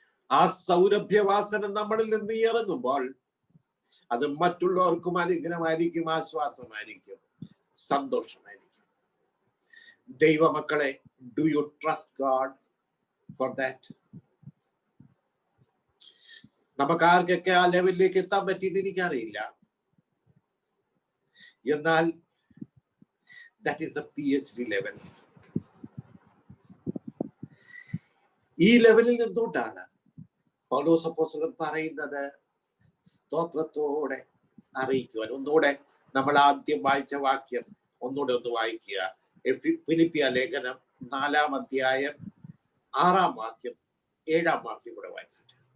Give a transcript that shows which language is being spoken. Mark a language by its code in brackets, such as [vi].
[ml] ആ സൗരഭ്യവാസന നമ്മളിൽ നിന്ന് ഇറങ്ങുമ്പോൾ അത് മറ്റുള്ളവർക്കും അനുഗ്രഹമായിരിക്കും, ആശ്വാസമായിരിക്കും, സന്തോഷമായിരിക്കും. [en] ദൈവമക്കളെ, do you trust God for that? [ml] നമുക്ക് ആർക്കൊക്കെ ആ ലെവലിലേക്ക് എത്താൻ പറ്റിയെന്ന് എനിക്കറിയില്ല. [en] എന്നാൽ that is a PhD level. [ml] ഈ ലെവലിൽ നിന്നുകൊണ്ടാണ് പൗലോസ് അപ്പോസ്തലൻ പറയുന്നത് സ്തോത്രത്തോടെ അറിയിക്കുവാൻ. ഒന്നുകൂടെ നമ്മൾ ആദ്യം വായിച്ച വാക്യം ഒന്നുകൂടെ ഒന്ന് വായിക്കുക. ഫിലിപ്പിയ ലേഖനം 4-ാം അധ്യായം 6-ാം വാക്യം 7-ാം വാക്യം കൂടെ വായിച്ചിട്ട്.